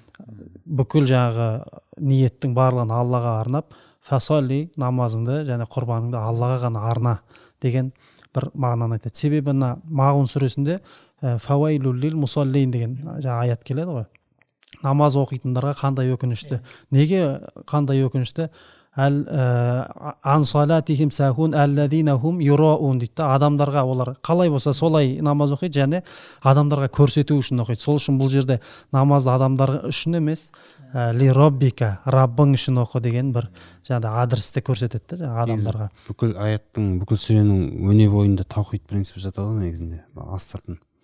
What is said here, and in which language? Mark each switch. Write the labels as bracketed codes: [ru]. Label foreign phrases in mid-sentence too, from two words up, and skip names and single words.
[kk] бүкіл жаңағы ниеттің барлығын Аллаға арнап, фасалли намазыңды және құрбаныңды Аллаға ғана арна деген бір мағынаны айтады. Себебі Мағун сүресінде [ar] فويل للمصلين [kk] деген аят келеді ғой. Намаз оқитындарға қандай өкінішті. Неге қандай өкінішті? [ar] عن صلاتهم ساهون الذين هم يراءون дейді. [kk] Адамдарға олар қалай болса солай намаз оқиды және адамдарға көрсету үшін оқиды. Сол үшін бұл жерде намазды адамдар үшін емес, [ar] لربك, [kk] Раббың үшін оқы деген бір жаңағы адресті көрсетеді адамдарға. Бүкіл аяттың, бүкіл сүренің өне бойында таухид принципі жатады негізінде, астыртын.